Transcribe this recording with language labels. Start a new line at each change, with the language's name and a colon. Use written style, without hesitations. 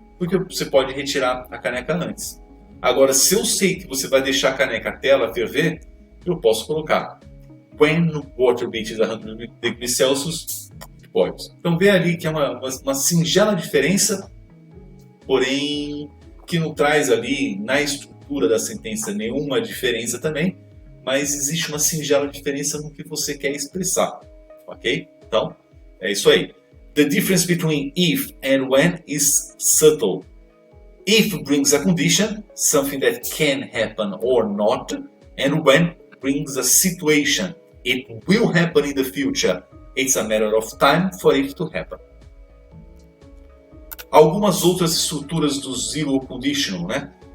Portuguese: Porque você pode retirar a caneca antes. Agora, se eu sei que você vai deixar a caneca até ela ferver, eu posso colocar
English: when water reaches 100 degrees Celsius, it boils.
Portuguese: Então vê ali que é uma singela diferença, porém que não traz ali na estrutura da sentença nenhuma diferença também, mas existe uma singela diferença no que você quer expressar, ok? Então, é isso aí.
English: The difference between if and when is subtle. If brings a condition, something that can happen or not, and when brings a situation, it will happen in the future. It's a matter of time for it to happen.
Portuguese: Algumas outras estruturas do zero conditional, né?